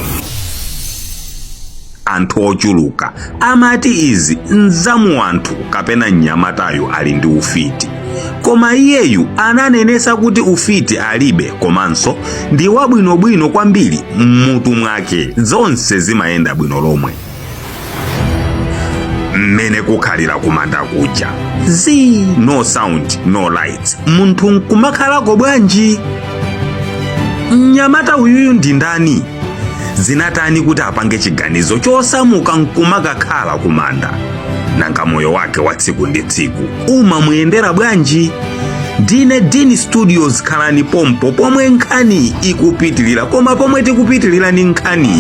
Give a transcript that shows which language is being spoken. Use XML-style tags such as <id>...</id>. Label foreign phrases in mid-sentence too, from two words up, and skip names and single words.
<ny>Anthu ochuluka amati izi nzamu anthu kapena mnyamatayo ali ndi ufiti, koma iyeyu ananenesa kuti ufiti alibe komanso ndi wabwinobwino kwambiri mmutu mwake, zonse zimayenda bwino lomwe. Mmene kukhalira kumanda kuja,</ny> <en>no sound no lights,</en> <ny>munthu nkumakhalako bwanji? Mnyamata uyuyu ndi ndani? Zinatani kuti apange chiganizo chosamuka nkumakakhala kumanda? Nanga moyo wake wa tsiku ndi tsiku umamuyendera bwanji? Ndine Dini Studios, khalani pompo pomwe nkhani ikupitilira, koma pomwe tikupitilira ni nkhani.</ny>